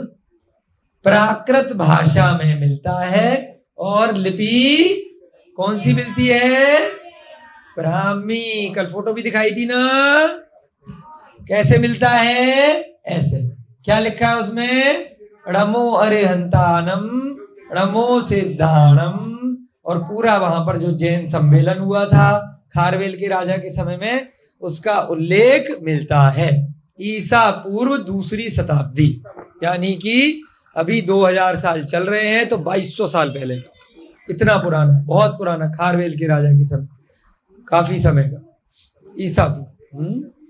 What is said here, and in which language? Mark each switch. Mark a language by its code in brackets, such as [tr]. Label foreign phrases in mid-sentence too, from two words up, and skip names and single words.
[hi] प्राकृत भाषा में मिलता है, और लिपि कौन सी मिलती है? ब्राह्मी। कल फोटो भी दिखाई थी ना, कैसे मिलता है? ऐसे। क्या लिखा है उसमें? [pra] णमो अरिहंतानम णमो सिद्धाणम। [hi] और पूरा वहां पर जो जैन सम्मेलन हुआ था खारवेल के राजा के समय में, उसका उल्लेख मिलता है। ईसा पूर्व 2री शताब्दी, यानी कि अभी 2000 साल चल रहे हैं, तो 2200 साल पहले, इतना पुराना, बहुत पुराना, खारवेल के राजा के समय, काफी समय का ईसा पूर्व।